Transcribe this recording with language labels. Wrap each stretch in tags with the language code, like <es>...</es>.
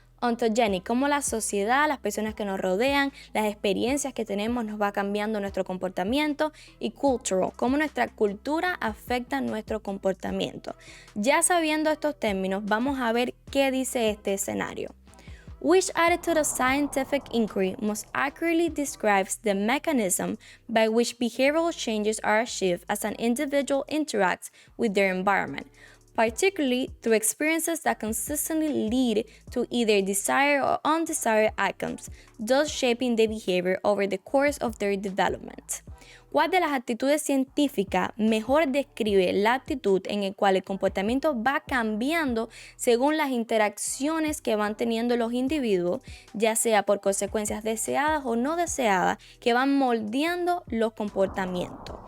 <es>Ontogenic, cómo la sociedad, las personas que nos rodean, las experiencias que tenemos nos va cambiando nuestro comportamiento. Y cultural, cómo nuestra cultura afecta nuestro comportamiento. Ya sabiendo estos términos, vamos a ver qué dice este escenario.</es> <en>Which attitude of scientific inquiry most accurately describes the mechanism by which behavioral changes are achieved as an individual interacts with their environment, particularly through experiences that consistently lead to either desired or undesired outcomes, thus shaping their behavior over the course of their development?</en> <es>¿Cuál de las actitudes científicas mejor describe la actitud en la cual el comportamiento va cambiando según las interacciones que van teniendo los individuos, ya sea por consecuencias deseadas o no deseadas, que van moldeando los comportamientos?</es>